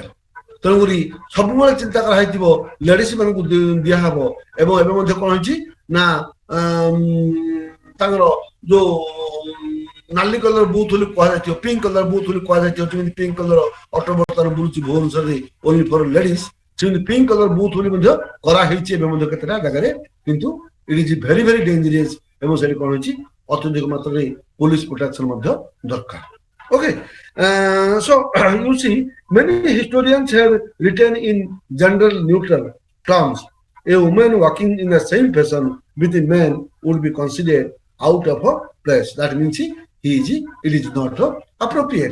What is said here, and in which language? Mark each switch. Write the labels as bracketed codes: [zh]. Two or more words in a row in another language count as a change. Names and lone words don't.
[or] ତେଣୁକରି ସବୁବେଳେ ଚିନ୍ତା କରାହେଇଥିବ ଲେଡିଜ ମାନଙ୍କୁ ଦିଆହବ ଏବଂ ଏବେ ମଧ୍ୟ କଣ ହେଇଛି ନା ତାଙ୍କର ଯୋଉ ନାଲି [en] color booth [or] ବୋଲି କୁହାଯାଇଥିବ, [en] pink color booth [or] ବୋଲି କୁହାଯାଇଥିବ, ଯେମିତି [en] pink color auto [or] ବର୍ତ୍ତମାନ ବୁଲୁଛି ଭୁବନେଶ୍ୱରରେ [en] only for ladies, [or] ସେମିତି [en] pink color booth [or] ବୋଲି ମଧ୍ୟ କରାହେଇଛି ଏବେ ମଧ୍ୟ କେତେଟା ଜାଗାରେ, କିନ୍ତୁ [en] it is very very dangerous [or] ଏବଂ ସେଠି କଣ ହେଇଛି ଅତ୍ୟଧିକ ମାତ୍ରାରେ [en] police protection [or] ମଧ୍ୟ ଦରକାର। [en] Okay, so you see, many historians have written in gender neutral terms. A woman walking in the same fashion with a man would be considered out of place. That means it is not appropriate.